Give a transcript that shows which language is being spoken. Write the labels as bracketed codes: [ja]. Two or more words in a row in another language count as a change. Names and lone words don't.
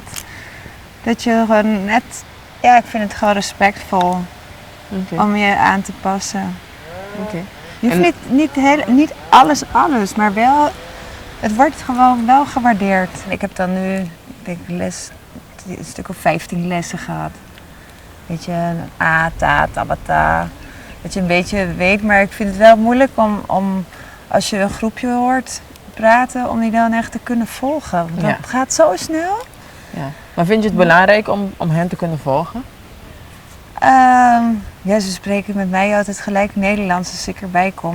[nl] Dat je gewoon net, ja, ik vind het gewoon respectvol om je aan te passen. Okay. Je hoeft niet alles, maar wel, het wordt gewoon wel gewaardeerd. Ik heb dan nu, ik denk een stuk of 15 lessen gehad. Weet je, een A, ta, tabata. Dat je een beetje weet, maar ik vind het wel moeilijk om als je een groepje hoort praten, om die dan echt te kunnen volgen. Want dat gaat zo snel. Ja. Maar vind je het belangrijk om hen te kunnen volgen? Ja, ze spreken met mij altijd gelijk Nederlands als ik erbij kom.